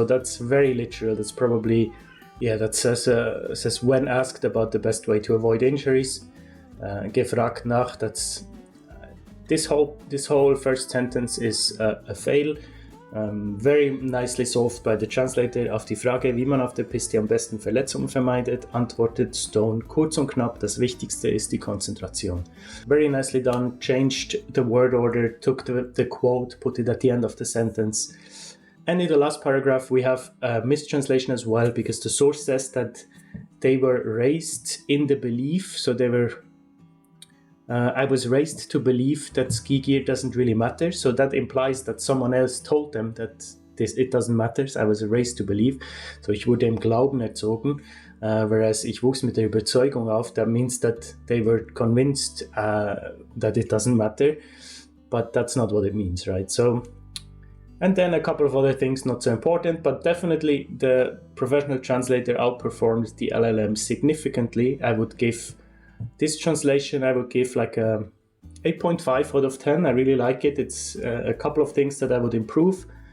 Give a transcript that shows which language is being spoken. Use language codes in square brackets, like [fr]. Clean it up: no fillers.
[en] So that's very literal. That's probably, that says when asked about the best way to avoid injuries. [de] Gefragt nach, [en] that's this whole first sentence is a fail. Very nicely solved by the translator. [de] Auf die Frage, wie man auf der Piste am besten Verletzungen vermeidet, antwortet Stone kurz und knapp, das Wichtigste ist die Konzentration. [en] Very nicely done, changed the word order, took the quote, put it at the end of the sentence. And in the last paragraph, we have a mistranslation as well, because the source says that they were raised in the belief, so they were I was raised to believe that ski gear doesn't really matter. So that implies that someone else told them that it doesn't matter. So I was raised to believe. [de] So ich wurde im Glauben erzogen. Whereas ich wuchs mit der Überzeugung auf. [en] That means that they were convinced that it doesn't matter. But that's not what it means, right? So, and then a couple of other things not so important, but definitely the professional translator outperformed the LLM significantly. I would give this translation, like a 8.5 out of 10. I really like it. It's a couple of things that I would improve.